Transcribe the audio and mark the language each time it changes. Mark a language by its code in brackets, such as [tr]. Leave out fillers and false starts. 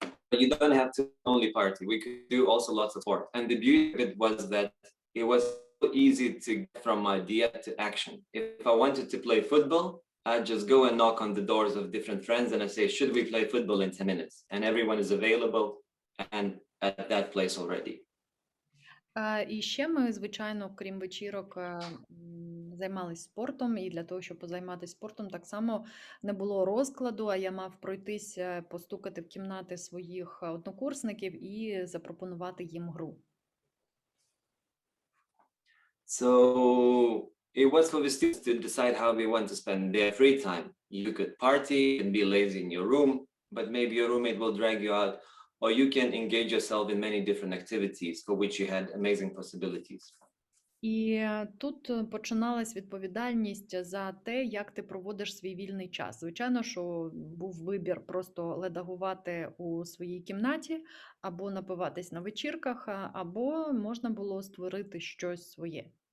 [en] But you don't have to only party. We could do also lots of sport. And the beauty of it was that it was so easy to get from idea to action. If I wanted to play football, I just go and knock on the doors of different friends and I say, should we play football in 10 minutes? And everyone is available and at that place already. [uk] І ще ми, звичайно, крім вечірок, займалися спортом, і для того, щоб позайматися спортом, так само не було розкладу, а я мав пройтись, постукати в кімнати своїх однокурсників і запропонувати їм гру. [en] So it was for the students to decide how they want to spend their free time. You could party and be lazy in your room, but maybe your roommate will drag you out, or you can engage yourself in many different activities for which you had amazing possibilities. [uk] І тут починалась відповідальність за те, як ти проводиш свій вільний час. Звичайно, що був вибір просто ледагувати у своїй кімнаті, або напиватись на вечірках, або можна було створити щось своє.